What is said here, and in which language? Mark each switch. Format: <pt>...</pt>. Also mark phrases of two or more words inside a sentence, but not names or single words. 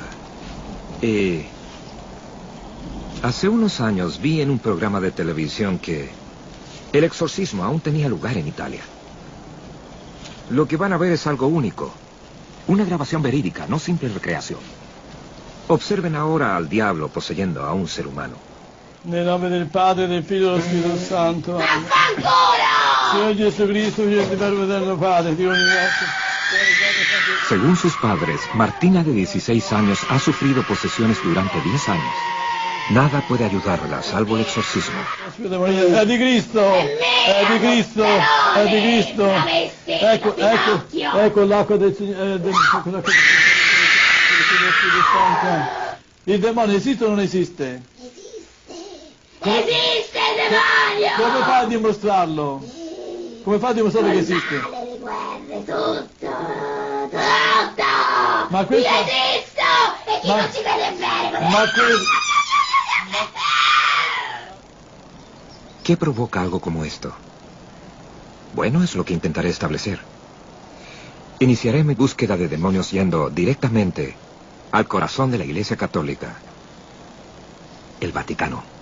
<es>Y hace unos años vi en un programa de televisión que el exorcismo aún tenía lugar en Italia. Lo que van a ver es algo único. Una grabación verídica, no simple recreación. Observen ahora al diablo poseyendo a un ser humano.</es> <it>Nel nome del Padre, del Figlio e dello Spirito Santo. Ancora! Signore Gesù Cristo, Figlio del Verbo eterno Padre, Dio universo.</it> <es>Según sus padres, Martina, de 16 años, ha sufrido posesiones durante 10 años. Nada puede ayudarla, salvo el exorcismo.</es> <it>È di Cristo! È di Cristo! È di Cristo! Ecco l'acqua del Signore. Il demonio esiste o non esiste? Esiste il demonio! Come fai a dimostrarlo? Come fai a dimostrare che esiste? Le guerre, tutto! Ma questo... Io esisto! E chi non ci vede bene? Ma questo...</it> <es>¿Qué provoca algo como esto? Bueno, es lo que intentaré establecer. Iniciaré mi búsqueda de demonios yendo directamente al corazón de la Iglesia Católica, el Vaticano.</es>